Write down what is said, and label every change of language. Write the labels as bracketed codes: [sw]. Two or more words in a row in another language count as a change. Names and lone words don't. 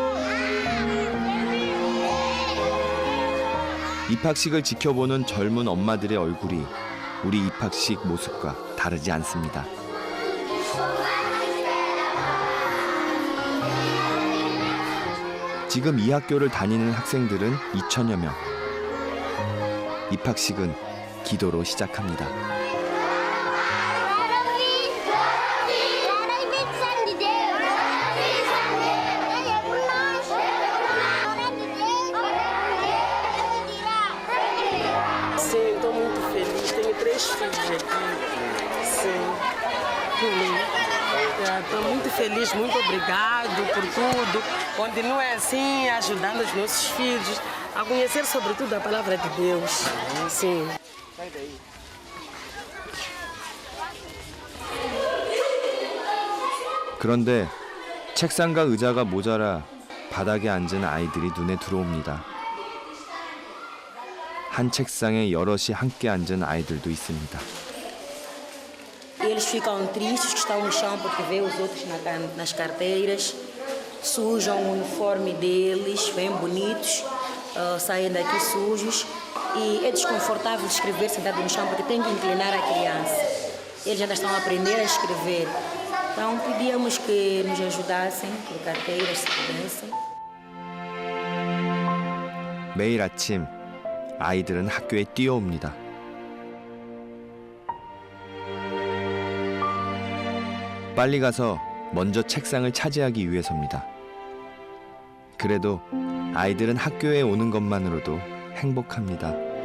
[ko] 입학식을 지켜보는 젊은 엄마들의 얼굴이 우리 입학식 모습과 다르지 않습니다. 지금 이 학교를 다니는 학생들은 2천여 명. 입학식은 기도로 시작합니다. [pt] Sim, estou muito feliz. Tenho 3 filhos aqui. Sim. Estou muito feliz, muito obrigado por tudo. Continue assim, ajudando os nossos filhos a conhecer sobretudo a palavra de Deus. Sim. [ko] 그런데 책상과 의자가 모자라 바닥에 앉은 아이들이 눈에 들어옵니다. 한 책상에 여럿이 함께 앉은 아이들도 있습니다. [pt] Eles ficam tristes que estão no chão porque vê os outros nas carteiras, sujam o uniforme deles, bem bonitos, saem daqui sujos e é desconfortável escrever sentado no chão porque tem que inclinar a criança. Eles ainda estão a aprender a escrever. Então pedíamos que nos ajudassem por carteiras se pudessem. [ko] 매일 아침 아이들은 학교에 뛰어옵니다. 빨리 가서 먼저 책상을 차지하기 위해서입니다. 그래도 아이들은 학교에 오는 것만으로도 행복합니다.